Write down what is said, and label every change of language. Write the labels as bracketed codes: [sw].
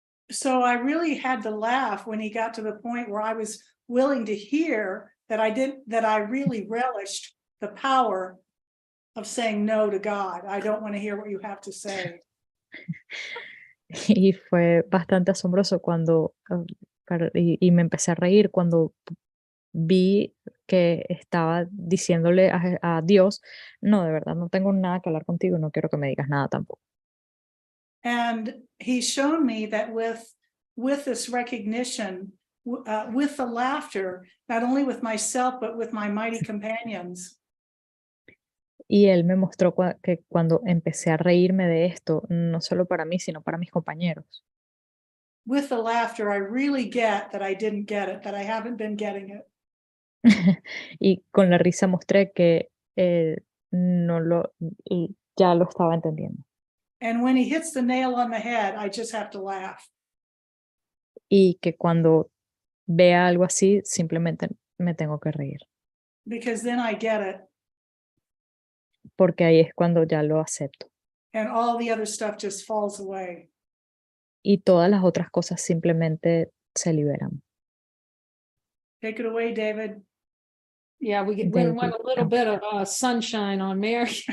[en] So I really had to laugh when he got to the point where I was willing to hear that I really relished the power of saying no to God. I don't want to hear what you have to say. [es] Y fue bastante asombroso cuando, y me empecé a reír cuando vi que estaba diciéndole a Dios, no, de verdad, no tengo nada que hablar contigo, no quiero que me digas nada tampoco. [en] And he's shown me that with this recognition, with the laughter, not only with myself, but with my mighty companions, [es] Y él me mostró que cuando empecé a reírme de esto, no solo para mí, sino para mis compañeros. [en] with the laughter, I really get that I didn't get it, that I haven't been getting it. [es] Y con la risa mostré que no ya lo estaba entendiendo. [en] And when he hits the nail on the head, I just have to laugh. [es] Y que cuando vea algo así, simplemente me tengo que reír. [en] Because then I get it. [es] Porque ahí es cuando ya lo acepto. [en] And all the other stuff just falls away. [es] Y todas las otras cosas simplemente se liberan. [en] Take it away, David. Yeah, we want a little bit of sunshine on Mary.